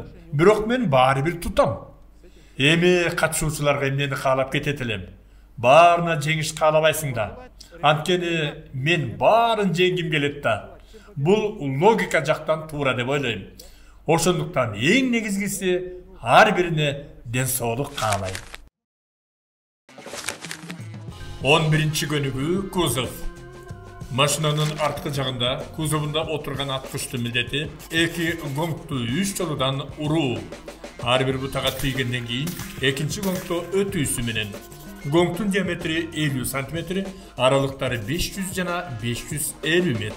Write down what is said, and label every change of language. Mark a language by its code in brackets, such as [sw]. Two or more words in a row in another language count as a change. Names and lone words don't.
[ky] Бирок мен баары бир тутам. Эми катышуучуларга эмнени каалап кетет элем. Баарына жеңиш каалабайсың да. Анткени мен баарын жеңгим келет да. Бул логика жактан туура деп ойлойм. Ошондуктан эң негизгиси ар бирине ден соолук каалайм. 11-чи көнүгүү кузов. Машинанын арткы жагында кузовунда отурган аткычтын милдети 2 гонгту 3 жолудан уруу. Ар бир бутага тийгенден кийин экинчи гонгто өтүүсү менен. Гонгтун диаметри 50 см, аралыктары 500 жана 550 метр.